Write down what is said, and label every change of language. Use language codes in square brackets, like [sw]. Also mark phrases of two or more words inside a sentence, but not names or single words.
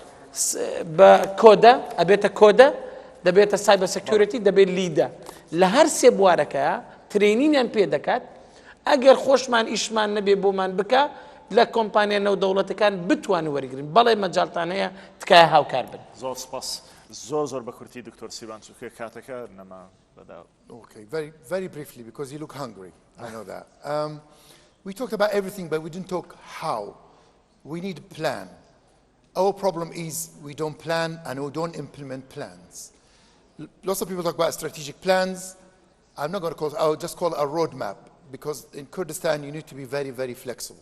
[ckb] بە کۆدە ئەبێتە کۆدە دەبێتە [en] cyber security [ckb] دەبێت لیدە لە هەر سێ بوارەکەیە ترێنینیان پێ دەکات ئەگەر خۆشمان ئیشمان نەبێ بۆمان بکە لە کۆمپانیا نێودەوڵەتەکان بتوانن وەرگرن بەڵێ مەجاڵتان هەیە تکایە هاوکار بن زۆر سپاس زۆر بە کورتی دکتۆر سیروان چونکە کاتەکە نەما بەدا. [en] Okay, very briefly because you look hungry. I know that. We talked about everything, but we didn't talk how. We need a plan. Our problem is we don't plan and we don't implement plans. Lots of people talk about strategic plans. I'm not going to call it, I'll just call it a roadmap because in Kurdistan you need to be very flexible.